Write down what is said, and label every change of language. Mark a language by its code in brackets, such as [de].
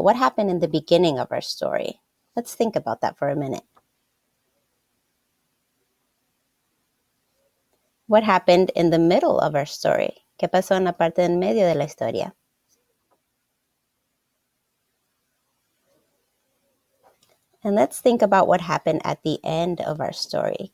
[en] What happened in the beginning of our story? Let's think about that for a minute. What happened in the middle of our story? [es] ¿Qué pasó en la parte del medio de la historia? [en] And let's think about what happened at the end of our story.